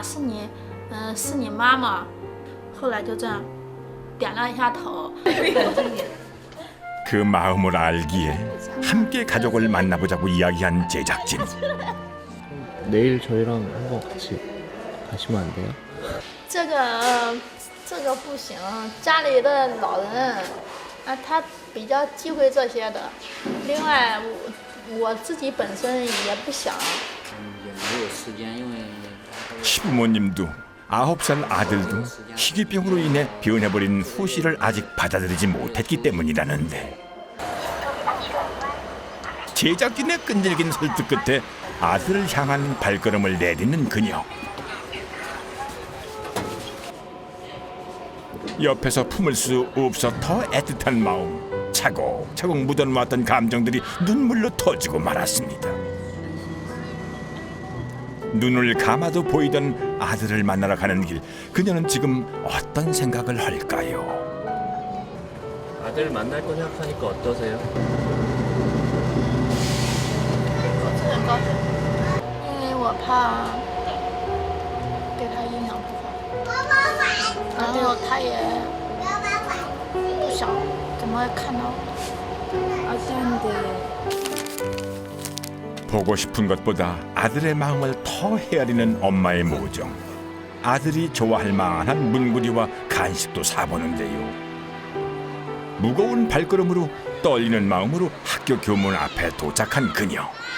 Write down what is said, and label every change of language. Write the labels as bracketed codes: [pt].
[zh] 是你，是你妈妈。后来就这样点了一下头。 [ko] 그 마음을 알기에 함께 가족을 만나보자고 이야기한 제작진. 내일 저희랑 한번 같이 가시면 안 돼요? [zh] 这个不行，家里的老人，他比较忌讳这些的。另外，我自己本身也不想。 [ko] 시부모님도 9살 아들도 희귀병으로 인해 변해버린 후씨를 아직 받아들이지 못했기 때문이라는데 제작진의 끈질긴 설득 끝에 아들을 향한 발걸음을 내딛는 그녀. 옆에서 품을 수 없어 더 애틋한 마음, 차곡차곡 묻어놓았던 감정들이 눈물로 터지고 말았습니다. 눈을 감아도 보이던 아들을 만나러 가는 길, 그녀는 지금 어떤 생각을 할까요? 아들 만날 거 생각하니까 어떠세요? [zh] 我是很高兴，因为我怕对他影响不好，然后他也不想怎么看到我。 [ko] 보고 싶은 것보다 아들의 마음을 더 헤아리는 엄마의 모정. 아들이 좋아할 만한 문구리와 간식도 사보는데요. 무거운 발걸음으로 떨리는 마음으로 학교 교문 앞에 도착한 그녀.